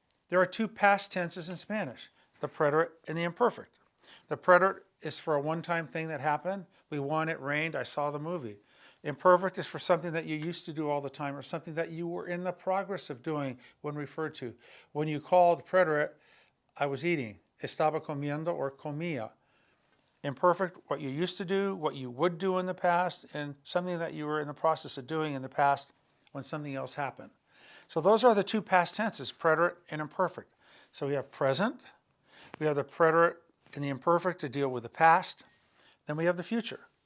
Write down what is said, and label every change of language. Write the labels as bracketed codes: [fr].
[en] There are 2 past tenses in Spanish: the preterite and the imperfect. The preterite is for a one-time thing that happened. We won, it rained, I saw the movie. Imperfect is for something that you used to do all the time, or something that you were in the progress of doing when referred to. When you called preterite, I was eating. [es] Estaba comiendo or comía. [en] Imperfect, what you used to do, what you would do in the past, and something that you were in the process of doing in the past when something else happened. So those are the 2 past tenses, preterite and imperfect. So we have present, we have the preterite and the imperfect to deal with the past, then we have the future.